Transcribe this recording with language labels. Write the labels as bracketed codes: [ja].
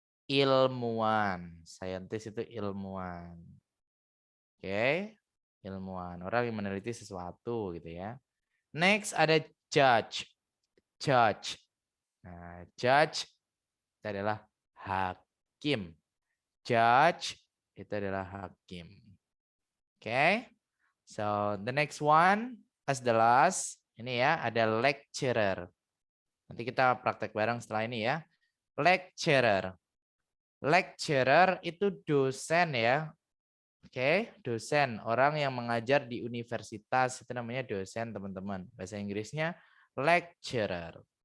[id] Ilmuwan. Scientist itu ilmuwan. Oke, ilmuwan. Orang yang meneliti sesuatu gitu ya. Next ada judge. Judge. Nah, judge itu adalah hakim. Judge itu adalah hakim. Oke. [en] So, the next one as the last. [id] Ini ya, ada lecturer. Nanti kita praktek bareng setelah ini ya. Lecturer. Lecturer itu dosen ya. Oke, dosen, orang yang mengajar di universitas itu namanya dosen, teman-teman. Bahasa Inggrisnya lecturer.